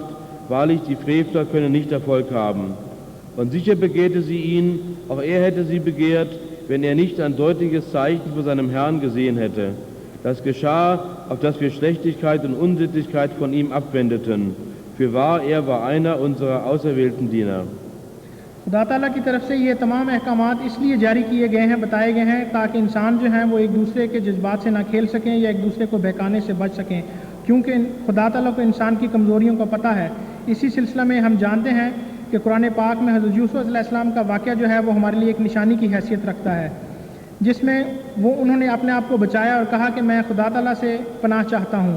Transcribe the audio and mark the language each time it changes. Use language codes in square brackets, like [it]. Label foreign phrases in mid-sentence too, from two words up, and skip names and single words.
[de] Wahrlich, die Frevler können nicht Erfolg haben. Und sicher begehrte sie ihn, auch er hätte sie begehrt, wenn er nicht ein deutliches Zeichen von seinem Herrn gesehen hätte. Das geschah, auf dass wir Schlechtigkeit und Unsittlichkeit von ihm abwendeten. Fürwahr, er war einer unserer auserwählten Diener. [ur] خدا تعالیٰ کی طرف سے یہ تمام احکامات اس لیے جاری کیے گئے ہیں، بتائے گئے ہیں تاکہ انسان جو ہیں وہ ایک دوسرے کے جذبات سے نہ کھیل سکیں یا ایک دوسرے کو بہکانے سے بچ سکیں، کیونکہ خدا تعالیٰ کو انسان کی کمزوریوں کا پتہ ہے۔ اسی سلسلہ میں ہم جانتے ہیں کہ قرآن پاک میں حضرت یوسف [ar] علیہ السلام [ur] کا واقعہ جو ہے وہ ہمارے لیے ایک نشانی کی حیثیت رکھتا ہے، جس میں انہوں نے اپنے آپ کو بچایا اور کہا کہ میں خدا تعالیٰ سے پناہ چاہتا ہوں۔